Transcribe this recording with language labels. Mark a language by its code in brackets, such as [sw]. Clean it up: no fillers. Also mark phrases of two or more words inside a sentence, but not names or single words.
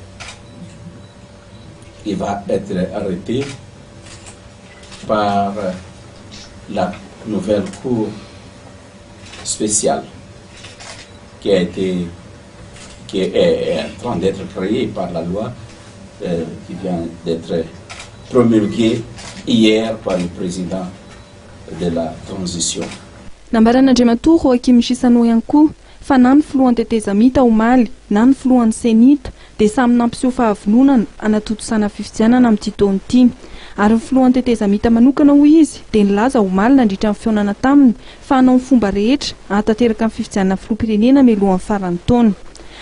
[fr] qui va être arrêté par la nouvelle cour spéciale qui est en train d'être créée par la loi qui vient d'être promulguée hier par le président de la transition. [mg] Nambaran'Andriamatoa Joachim Chissano ihany koa fa na ny filohan'ny tetezamita omaly na ny filohan'ny senita dia samy nampiseho fahavononana anatotosana fifidianana amin'ity taona ity. Ary ny filohan'ny tetezamita manokana hoy izy dia nilaza omaly nandritra ny fionana taminy fa hanao ny fomba rehetra hatateraka ny fifidianana filoham-pirenena mialohan'ny faran'ny taona.